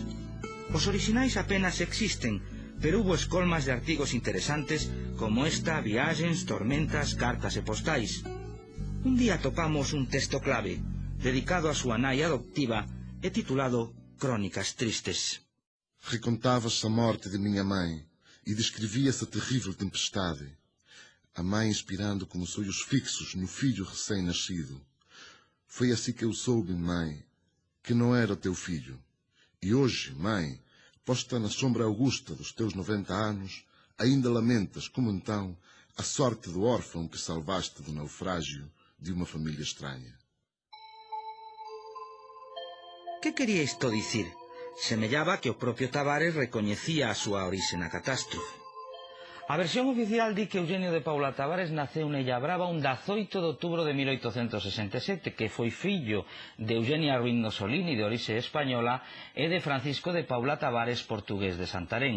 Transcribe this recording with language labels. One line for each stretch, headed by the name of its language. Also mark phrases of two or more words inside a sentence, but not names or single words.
Galician: Os orixinais apenas existen, pero hubo escolmas de artigos interesantes como esta Viaxes, tormentas, cartas e postais. Un día topamos un texto clave, dedicado a súa nai adoptiva e titulado Crónicas Tristes.
Portuguese: Recontava-se a morte de minha mãe e descrevia-se a terrível tempestade. A mãe inspirando como sonhos fixos no filho recém-nascido. Foi assim que eu soube, mãe, que não era teu filho. E hoje, mãe, posta na sombra augusta dos teus 90 anos, ainda lamentas, como então, a sorte do órfão que salvaste do naufrágio de uma família estranha.
Galician: Que quería isto dicir? Semellaba que o propio Tavares recoñecía a súa orixe na catástrofe. A versión oficial di que Eugenio de Paula Tavares naceu en Illa Brava un 18 de outubro de 1867, que foi fillo de Eugenia Ruiz Nosolini, de orixe española, e de Francisco de Paula Tavares, portugués de Santarém.